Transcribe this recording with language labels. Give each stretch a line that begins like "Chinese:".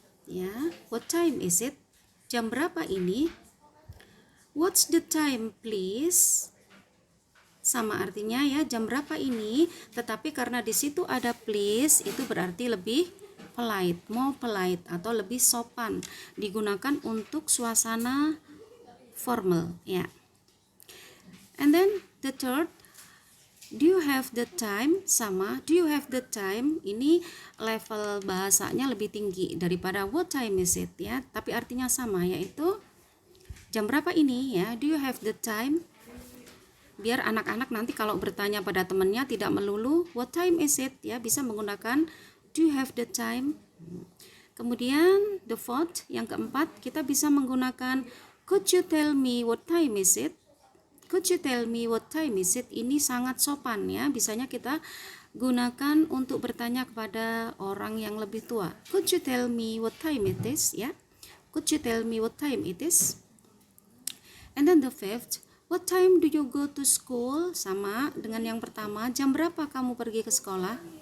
English: Ya, what time is it?
Indonesian: Jam berapa ini?
English: What's the time please?
Indonesian: Sama artinya ya, jam berapa ini? Tetapi karena di situ ada please, itu berarti lebih polite,
English: more polite
Indonesian: atau lebih sopan, digunakan untuk suasana formal ya.
English: And then the third, do you have the time?
Indonesian: Sama,
English: do you have the time?
Indonesian: Ini level bahasanya lebih tinggi daripada
English: what time is it
Indonesian: ya, tapi artinya sama, yaitu jam berapa ini ya,
English: do you have the time?
Indonesian: Biar anak-anak nanti kalau bertanya pada temannya tidak melulu
English: what time is it
Indonesian: ya, bisa menggunakan
English: do you have the time.
Indonesian: Kemudian
English: the fourth,
Indonesian: yang keempat, kita bisa menggunakan
English: could you tell me what time is it? Could you tell me what time is it?
Indonesian: Ini sangat sopan ya. Biasanya kita gunakan untuk bertanya kepada orang yang lebih tua.
English: Could you tell me what time it is? Ya. Could you tell me what time it is? And then the fifth, what time do you go to school?
Indonesian: Sama dengan yang pertama, jam berapa kamu pergi ke sekolah?